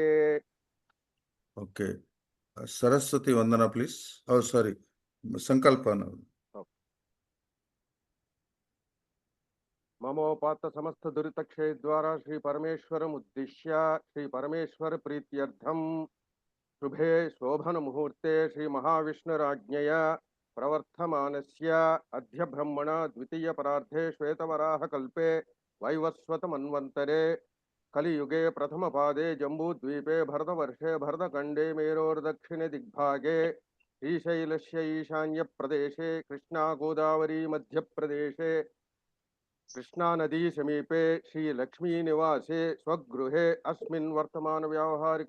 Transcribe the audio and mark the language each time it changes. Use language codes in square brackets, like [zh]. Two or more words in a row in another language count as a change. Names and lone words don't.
[te] ఓకే, సరస్వతి వందన ప్లీజ్. సారీ, సంకల్పన. [sa] మమోపాత్త సమస్త దురితక్షయ ద్వారా శ్రీ పరమేశ్వరం ఉద్దిశ్య శ్రీ పరమేశ్వర ప్రీత్యర్థం शुभे शोभन मुहूर्ते श्री महाविष्णुराज्ञया प्रवर्तमानस्य अद्य ब्रह्मण द्वितीय परार्धे श्वेतवराह कल्पे वैवस्वत मन्वन्तरे कलियुगे प्रथम पादे जम्बूद्वीपे भरतवर्षे भरतखण्डे मेरोर्दक्षिणे दिग्भागे श्रीशैलस्य ईशान्य प्रदेशे कृष्णा गोदावरी मध्य प्रदेशे कृष्णा नदी समीपे श्री लक्ष्मी निवासे स्वगृहे अस्मिन् वर्तमान व्यावहारिक